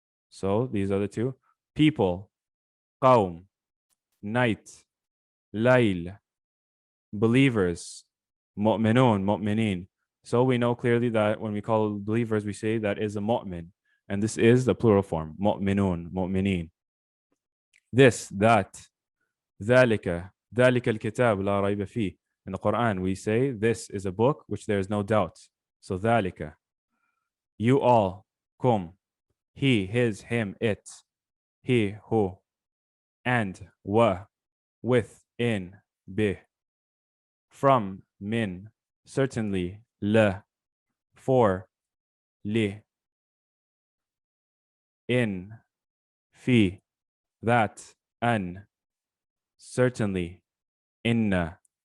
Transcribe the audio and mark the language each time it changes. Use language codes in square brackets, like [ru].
[en] So these are the 2. People, qawm, night, layl, believers, mu'minun, mu'minin. So we know clearly that when we call believers, we say that is a mu'min. And this is the plural form, mu'minun, mu'minin. This, that, [ar] ذلك, ذلك الكتاب لا ريب فيه. [en] In the Quran, we say this is a book which there is no doubt. So [ar] ذلك. [en] You all, kum, he, his, him, it, he, who, and, wa, with, in, bih, from, min, certainly, la, for, li, in, fi, that, an, certainly, inna.